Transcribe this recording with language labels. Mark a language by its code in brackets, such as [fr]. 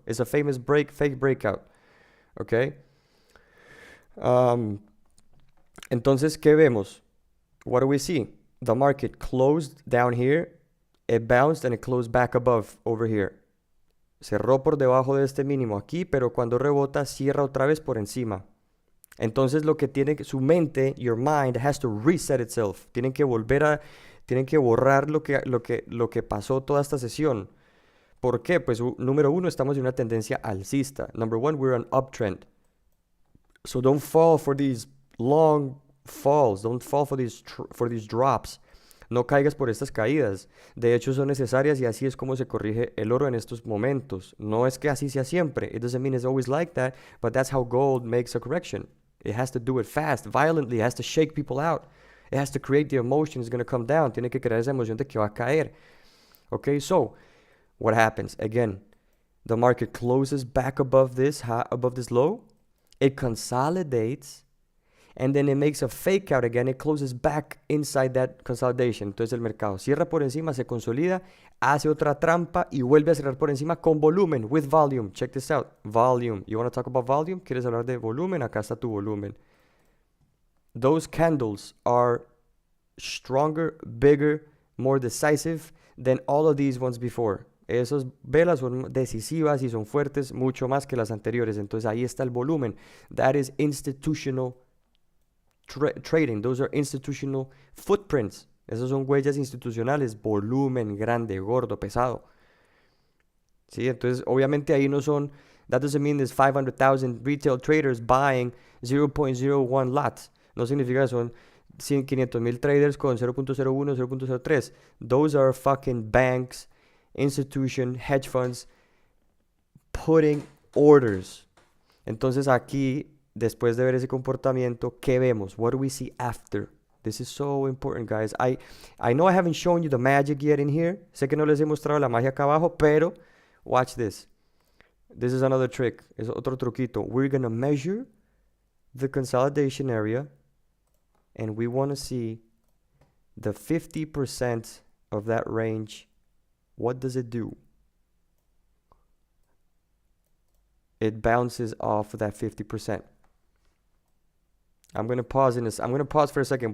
[en] It's a famous fake breakout. Okay? [es] Entonces, ¿qué vemos? [en] What do we see? The market closed down here. It bounced and it closed back above over here. [es] Cerró por debajo de este mínimo aquí, pero cuando rebota, cierra otra vez por encima. Entonces lo que tiene su mente, [en] your mind, has to reset itself. [es] Tienen que borrar lo que pasó toda esta sesión. ¿Por qué? Pues número uno, estamos en una tendencia alcista. [en] Number one, we're on uptrend. So don't fall for these long falls. Don't fall for these drops. [es] No caigas por estas caídas. De hecho, son necesarias y así es como se corrige el oro en estos momentos. No es que así sea siempre. [en] It doesn't mean it's always like that, but that's how gold makes a correction. It has to do it fast, violently. It has to shake people out. It has to create the emotion. It's going to come down. [es] Tiene que crear esa emoción de que va a caer. [en] Okay, so what happens? Again, the market closes back above this low. It consolidates. And then it makes a fake out again. It closes back inside that consolidation. [es] Entonces el mercado cierra por encima, se consolida, hace otra trampa y vuelve a cerrar por encima con volumen, [en] with volume. Check this out. Volume. You want to talk about volume? [es] ¿Quieres hablar de volumen? Acá está tu volumen. [en] Those candles are stronger, bigger, more decisive than all of these ones before. [es] Esas velas son decisivas y son fuertes mucho más que las anteriores. Entonces ahí está el volumen. [en] That is institutional trading. Those are institutional footprints. [es] Esas son huellas institucionales, volumen grande, gordo, pesado. ¿Sí? Entonces, obviamente ahí no son, [en] that doesn't mean there's 500,000 retail traders buying 0.01 lots. [es] No significa que son 500,000 traders con 0.01, 0.03. [en] Those are fucking banks, institution, hedge funds putting orders. [es] Entonces aquí, después de ver ese comportamiento, ¿qué vemos? [en] What do we see after? This is so important, guys. I know I haven't shown you the magic yet in here. [es] Sé que no les he mostrado la magia acá abajo, pero [en] watch this. This is another trick. [es] Es otro truquito. [en] We're going to measure the consolidation area, and we want to see the 50% of that range. What does it do? It bounces off of that 50%. I'm going to pause for a second.